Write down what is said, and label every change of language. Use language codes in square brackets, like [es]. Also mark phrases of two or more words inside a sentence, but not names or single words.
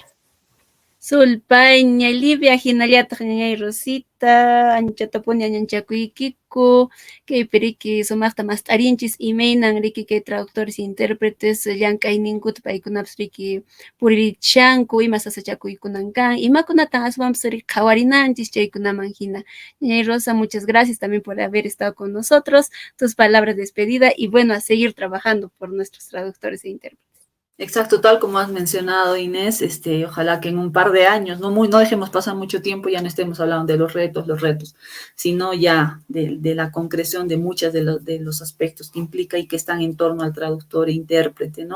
[qu] Sulpay, ña Livia, hinallataq ñañay Rosita, anchatapuña ñanchakuykiku, kaypiriki sumaqta mast'arinchis imaynan riki kay [es] traductores intérpretes [qu] llank'ayninkuta paykunapas riki puririchanku, ima sasachakuykunan kan, imakunatan aswanpas riki qhawarinanchis chaykunaman hina. [es] Ñañay Rosa, muchas gracias también por haber estado con nosotros, tus palabras de despedida, y bueno, a seguir trabajando por nuestros traductores e intérpretes. Exacto, tal como has mencionado, Inés, ojalá que en un par de años, no dejemos pasar mucho tiempo, ya no estemos hablando de los retos, sino ya de la concreción de muchos de los aspectos que implica y que están en torno al traductor e intérprete, ¿no?